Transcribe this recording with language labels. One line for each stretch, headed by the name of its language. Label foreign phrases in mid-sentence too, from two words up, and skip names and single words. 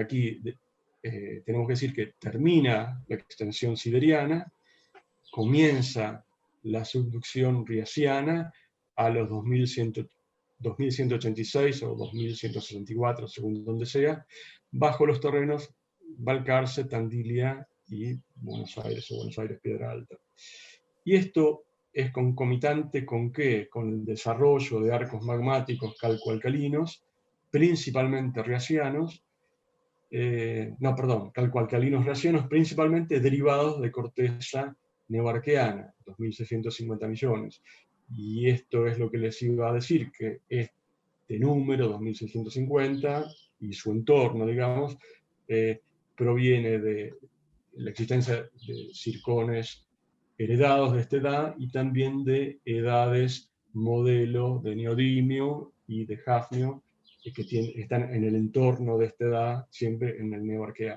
Spanish: Aquí tenemos que decir que termina la extensión siberiana, comienza la subducción riasiana a los 2186 o 2164, según donde sea, bajo los terrenos Balcarce, Tandilia y Buenos Aires o Buenos Aires Piedra Alta. Y esto es concomitante ¿con qué? Con el desarrollo de arcos magmáticos calcoalcalinos, principalmente riasianos, calcoalcalinos riasianos, principalmente derivados de corteza neoarqueana, 2.650 millones. Y esto es lo que les iba a decir, que este número, 2.650, y su entorno, digamos, proviene de la existencia de zircones heredados de esta edad y también de edades modelo de neodimio y de hafnio que están en el entorno de esta edad, siempre en el neoarqueano.